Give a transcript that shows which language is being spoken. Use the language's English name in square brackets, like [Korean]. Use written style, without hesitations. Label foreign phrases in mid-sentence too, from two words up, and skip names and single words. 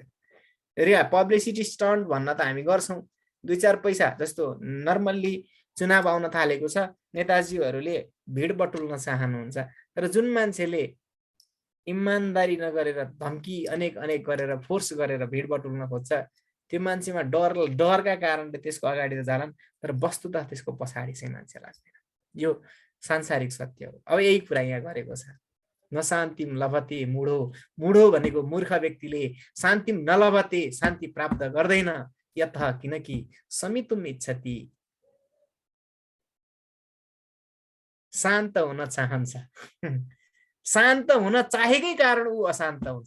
[English] publicity stunt [Nepali] भन्न त हामी गर्छौँ, 2-4 पैसा जस्तो नर्मल्ली चुनाव आउन थालेको छ, नेताजीहरूले भिड बटुल्न चाहनुहुन्छ, तर जुन मान्छेले इमानदारी नगरेर धम्की अनेक गरेर फोर्स गरेर भिड बटुल्न खोज्छ त्यो मान्छेमा डरका कारणले त्यसको अगाडि त जालान्, तर वस्तुतः त्यसको पछाडि चाहिँ मान्छे लाग्दैन। यो सांसारिक सत्य हो। अब यही कुरा यहाँ गरेको छ, [Sanskrit] नशान्तिम लभते मूढो, [Nepali] मूढो भनेको मूर्ख व्यक्तिले [Sanskrit] शान्तिम नलभते [Nepali] शान्ति प्राप्त गर्दैन, यतः किनकि [Sanskrit] समितुम इच्छति [Nepali] शान्त हुन चाहन्छ, शान्त हुन चाहेकै कारण ऊ अशान्त हुन्छ।